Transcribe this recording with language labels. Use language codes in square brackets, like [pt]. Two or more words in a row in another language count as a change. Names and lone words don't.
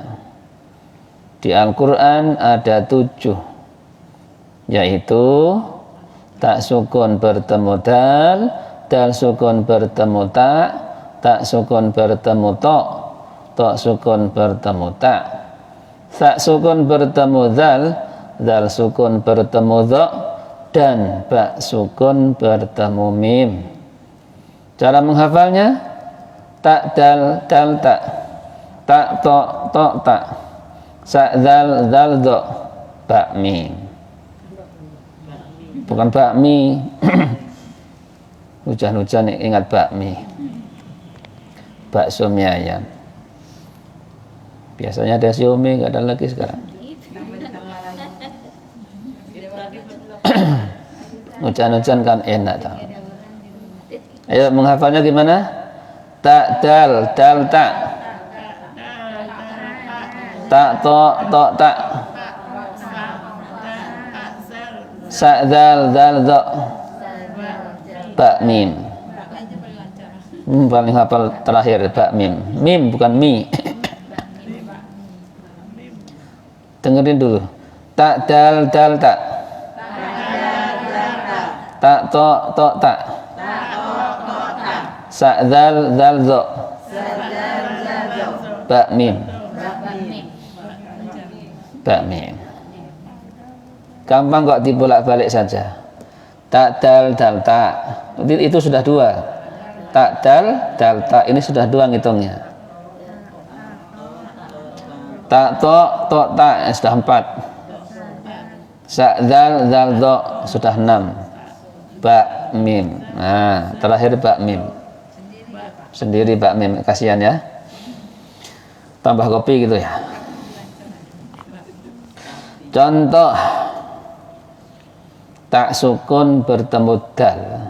[id] Di Al-Quran ada 7, yaitu tak sukun bertemu dal, dal sukun bertemu ta, tak sukun bertemu to, to sukun bertemu ta, tak sukun bertemu dal, dal sukun bertemu dha, dan ba sukun bertemu mim. Cara menghafalnya: tak dal dal tak, tak to to tak, sa dal dal dha, ba mim. Bukan bakmi. Hujan-hujan ingat bakmi, bakso mie ayam. Biasanya ada siomay, nggak ada lagi sekarang. Hujan-hujan kan enak tau. Ayo menghafalnya gimana? Tak dal dal tak, tak to to tak, sa dal dal dha, ba mim. Paling hafal terakhir ba mim. Mim bukan mi. Dengerin dulu. Tak dal dal tak, tak to to tak, sa dal dal dha, ba mim. Ba mim. Gampang kok, dibolak-balik saja. Tak dal dal tak, itu sudah 2. Tak dal dal tak, ini sudah 2 ngitungnya. Tak to to tak, sudah 4. Sa dal dal dha sudah 6. Ba mim. Nah, terakhir ba mim. Sendiri ba mim, kasihan ya. Tambah kopi gitu ya. Contoh tak sukun bertemu dal.